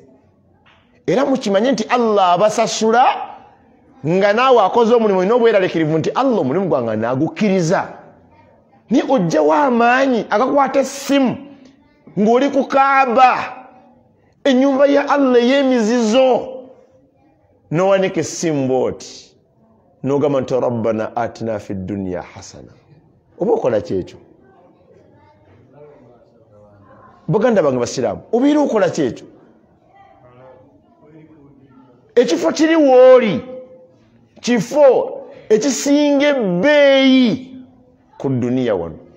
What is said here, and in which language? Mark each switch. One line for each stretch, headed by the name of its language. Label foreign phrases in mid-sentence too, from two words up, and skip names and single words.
Ganda: Era mukimanye nti Allah abasasula nga naawe akoze omulimu n'obweraliikirivu nti Allah omulimu gwange naagukkiriza. Ni ojjawo amaanyi agakwata essimu ng'oli ku Kaaba, ennyumba ya Allah ey'emizizo, n'owanika essimu bw'oti n'ogamba nti
Arabic: ربنا آتنا في الدنيا حسنة.
Ganda: Oba okola kyekyo? Baganda bange basiraamu, obiira okola kyekyo? Ekifo kiri wooli, kifo ekisinga ebbeeyi ku duniya wano.